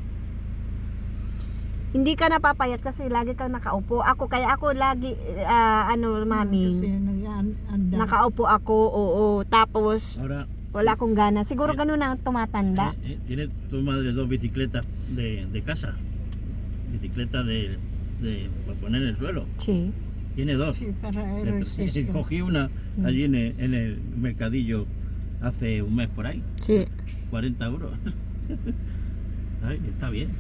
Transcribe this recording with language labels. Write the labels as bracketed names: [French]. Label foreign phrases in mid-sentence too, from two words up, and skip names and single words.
[Filipino] Hindi ka napapayat kasi lagi kang nakaupo. Kaya ako lagi, mami, Kasi nag-anda. nakaupo ako, oo. Tapos, [Spanish] Ahora, [Filipino] wala akong gana. Siguro ganun ang tumatanda. [Spanish] tiene tu madre dos bicicletas de casa. Bicicletas para poner en el suelo. Sí. Tiene dos. Sí, para ejercicio. Cogí una allí en el mercadillo hace un mes por ahí. Sí. 40 euros. Ay, está bien.